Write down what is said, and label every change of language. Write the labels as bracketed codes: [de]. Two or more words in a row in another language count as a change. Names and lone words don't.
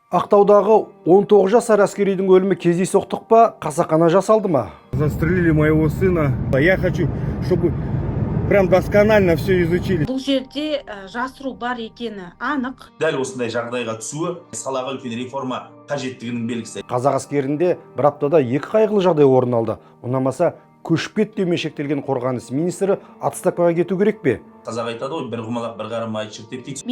[kk] Ақтаудағы 19 жасар әскеридің өлімі кездейсоқтық па, қасақана жасалды ма? [ru] Застрелили моего сына. Я хочу, чтобы прям досконально все изучили. [kk] Бұл жерде жасыру бар екені анық. Дәл осындай жағдайға түсуі салаға үлкен реформа қажеттігінің белгісі. Қазақ әскерінде бір аптада екі қайғылы жағдай орын алды. Ұнамаса көшіп кет деумен шектелген қорғаныс министрі отставкаға кету керек пе? Қазақ айтады ғой, бір құмалақ бір қара майшық деп дейді.